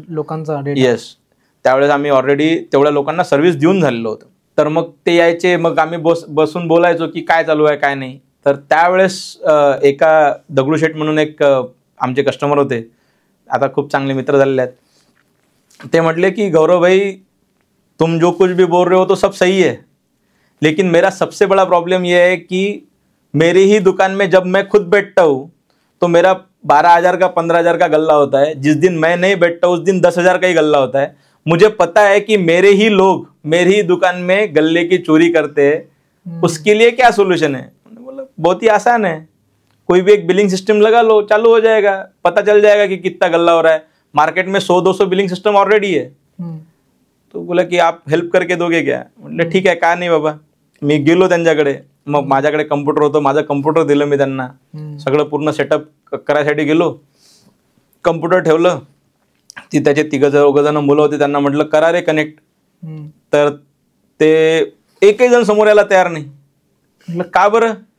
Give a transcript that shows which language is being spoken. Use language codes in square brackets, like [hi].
[mr] लोकांचा येस, त्यावेळेस आम्ही ऑलरेडी तेवढ्या लोकांना सर्व्हिस देऊन झालेलो होतो. तर मग ते यायचे, मग आम्ही बसून बोलायचो की काय चालू आहे काय नाही. तर त्यावेळेस एका दगडूशेठ म्हणून एक आमचे कस्टमर होते, आता खूप चांगले मित्र झालेले आहेत. ते म्हटले की [hi] गौरव भाई, तुम जो कुछ भी बोल रहे हो तो सब सही है, लेकिन मेरा सबसे बड़ा प्रॉब्लम ये है कि मेरी ही दुकान में जब मैं खुद बैठता हूँ तो मेरा 12,000 का 15,000 का गल्ला होता है. जिस दिन मैं नहीं बैठता उस दिन 10,000 का ही गल्ला होता है. मुझे पता है कि मेरे ही लोग मेरी ही दुकान में गल्ले की चोरी करते हैं, उसके लिए क्या सोल्यूशन है. बोला बहुत ही आसान है, कोई भी एक बिलिंग सिस्टम लगा लो, चालू हो जाएगा, पता चल जाएगा कि कितना गल्ला हो रहा है. मार्केट में 100-200 बिलिंग सिस्टम ऑलरेडी है. तो बोला की आप हेल्प करके दोगे क्या. [mr] म्हटलं ठीक आहे, का नाही बाबा. मी गेलो त्यांच्याकडे. मग माझ्याकडे कम्प्युटर होतं, माझं कम्प्युटर दिलं मी त्यांना. सगळं पूर्ण सेटअप करायसाठी गेलो, कम्प्युटर ठेवलं. ती त्याचे 3-4 मुलं होती, त्यांना म्हटलं करा रे कनेक्ट. तर ते एकही जण समोर यायला तयार नाही. म्हटलं का बरं.